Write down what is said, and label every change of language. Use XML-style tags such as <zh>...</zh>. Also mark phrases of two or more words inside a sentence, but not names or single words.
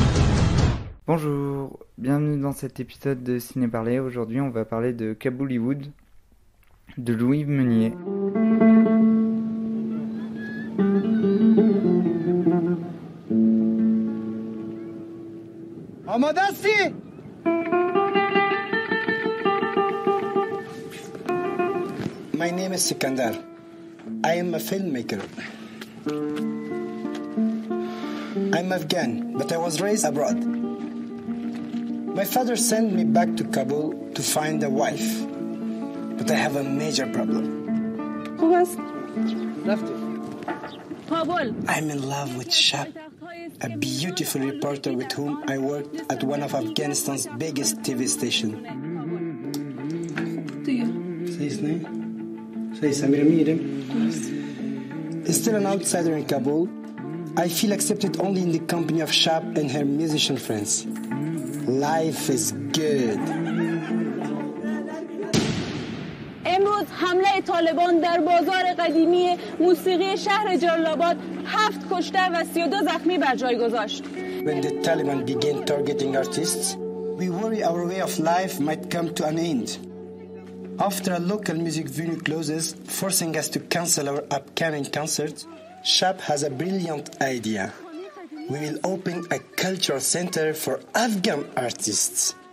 <fr>Bonjour, bienvenue dans cet épisode de Ciné Parler. Aujourd'hui, on va parler de Kaboullywood de Louis Meunier. Amadassi!</fr> <en>My name is Sikandar. I am a filmmaker. I'm Afghan, but I was raised abroad. My father sent me back to Kabul to find a wife. But I have a major problem.</en> <fa>خوب است. رفتی. کابل.</fa> <en>I'm in love with Shab, a beautiful reporter with whom I worked at one of Afghanistan's biggest TV stations. Say his name? Say Samir Amirim. Still an outsider in Kabul, I feel accepted only in the company of Shab and her musician friends. Life is good.</en> <fa>امروز حمله طالبان در بازار قدیمی موسیقی شهر جلال‌آباد 7 کشته و 32 زخمی بر جای گذاشت.</fa> <en>When the Taliban begin targeting artists, we worry our way of life might come to an end. After a local music venue closes, forcing us to cancel our upcoming concert, Shab has a brilliant idea. We will open a cultural center for Afghan artists.</en>